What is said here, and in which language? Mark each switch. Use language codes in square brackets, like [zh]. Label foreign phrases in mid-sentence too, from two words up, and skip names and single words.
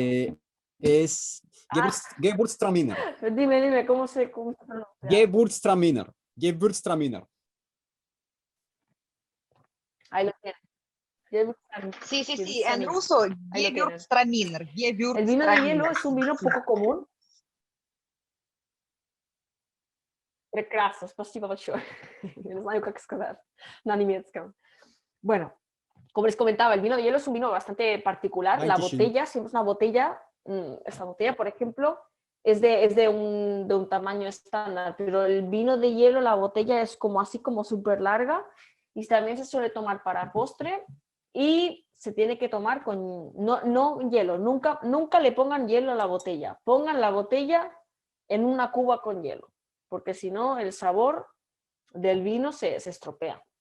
[es] Es Gewürztraminer. Dime, ¿cómo se pronuncia? Gewürztraminer. Gewürztraminer. Ahí lo tienes. Sí, en ruso, Ahí lo tienes. Gewürztraminer. El vino de hielo es un vino poco común. [ru] Прекрасно, спасибо большое. Я не знаю, как сказать на немецком. [es] Bueno, como les comentaba, el vino de hielo es un vino bastante particular. La botella, siempre es una botella, esta botella, por ejemplo, es de un tamaño estándar, pero el vino de hielo, la botella es como así como súper larga y también se suele tomar para postre y se tiene que tomar con, no hielo, nunca le pongan hielo a la botella, pongan la botella en una cuba con hielo, porque si no el sabor del vino se estropea.